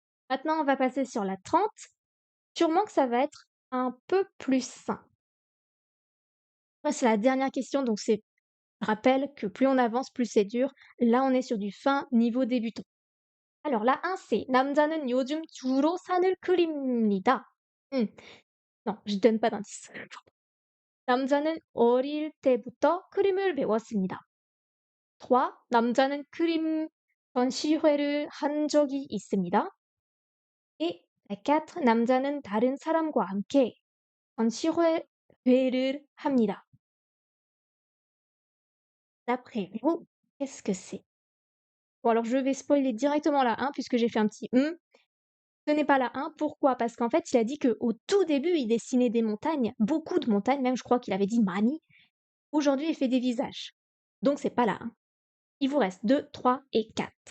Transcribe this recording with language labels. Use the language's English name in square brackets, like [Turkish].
[French] Maintenant, on va passer sur la 30. Sûrement que ça va être un peu plus simple. Après, c'est la dernière question, donc je rappelle que plus on avance, plus c'est dur. Là, on est sur du fin niveau débutant. Alors, la 1, c'est [Korean] 남자는 요즘 주로 산을 그립니다. [French] Non, je donne pas d'indice. [Korean] 남자는 어릴 때부터 그림을 배웠습니다. [French] 3. [Korean] 남자는 그림 전시회를 한 적이 있습니다. [French] Et la 4. [Korean] 남자는 다른 사람과 함께 전시회를 합니다. [French] D'après vous, qu'est-ce que c'est? Bon, alors je vais spoiler directement la 1 puisque j'ai fait un petit Ce n'est pas la 1. Pourquoi? Parce qu'en fait, il a dit qu'au tout début, il dessinait des montagnes, beaucoup de montagnes, même je crois qu'il avait dit Mani. Aujourd'hui, il fait des visages. Donc c'est pas la 1. Il vous reste 2, 3 et 4.